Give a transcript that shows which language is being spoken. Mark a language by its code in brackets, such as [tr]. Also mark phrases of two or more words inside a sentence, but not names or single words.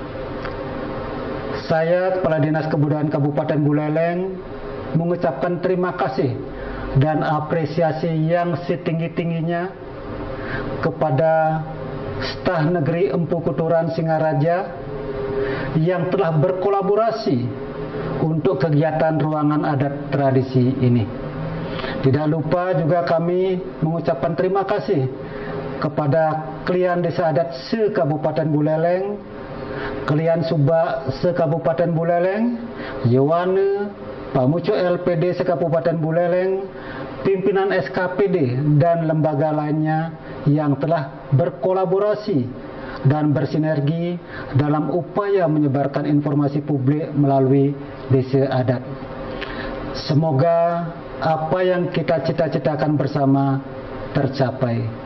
[id] Saya, Kepala Dinas Kebudayaan Kabupaten Buleleng, mengucapkan terima kasih dan apresiasi yang setinggi-tingginya kepada Staf Negeri Empu Kuturan Singaraja yang telah berkolaborasi untuk kegiatan ruangan adat tradisi ini. Tidak lupa juga kami mengucapkan terima kasih kepada Klian Desa Adat se-Kabupaten Buleleng, Klian Subak se-Kabupaten Buleleng, Yawane, Pamuco LPD se-Kabupaten Buleleng, pimpinan SKPD, dan lembaga lainnya yang telah berkolaborasi dan bersinergi dalam upaya menyebarkan informasi publik melalui desa adat. Semoga apa yang kita cita-citakan bersama tercapai.